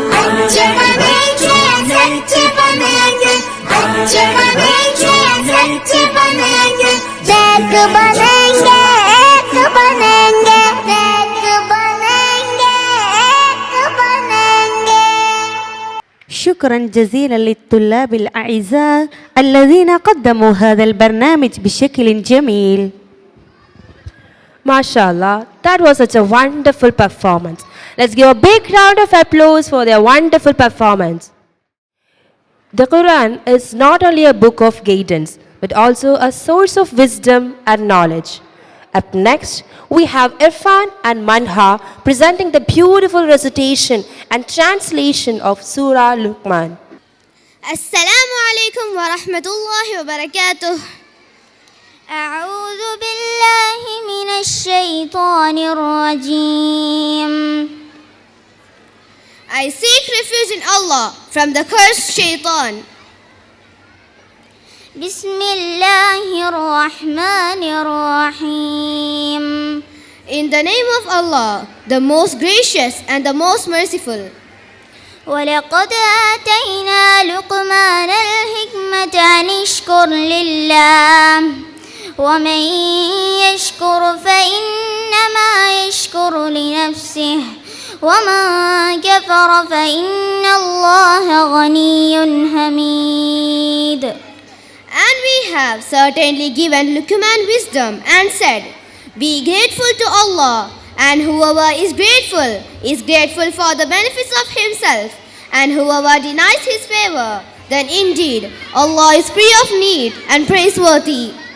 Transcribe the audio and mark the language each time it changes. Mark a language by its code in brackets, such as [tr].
[ur] اچھے بنیں گے سچے بنیں گے، اچھے بنیں گے سچے بنیں گے، نیک بنیں گے ایک بنیں گے، نیک بنیں گے ایک بنیں گے. [ar] شكرا جزيلا للطلاب الأعزاء الذين قدموا هذا البرنامج بشكل جميل. [en] MashaAllah, that was such a wonderful performance. Let's give a big round of applause for their wonderful performance. The Quran is not only a book of guidance, but also a source of wisdom and knowledge. Up next, we have Irfan and Manha presenting the beautiful recitation and translation of Surah Luqman. [ar] Assalamu alaikum wa rahmatullahi wa barakatuh. أعوذ بالله من الشيطان الرجيم. [en] I seek refuge in Allah from the cursed shaitan. [ar] بسم الله الرحمن الرحيم. [en] In the name of Allah, the most gracious and the most merciful. [ar] ولقد آتينا لقمان الحكمة أن اشكر لله ومن يشكر فإنما يشكر لنفسه ومن كفر فإن الله غني حميد. [en] And we have certainly given Luqman wisdom and said, be grateful to Allah, and whoever is grateful for the benefits of himself, and whoever denies his favor, then indeed Allah is free of need and praiseworthy.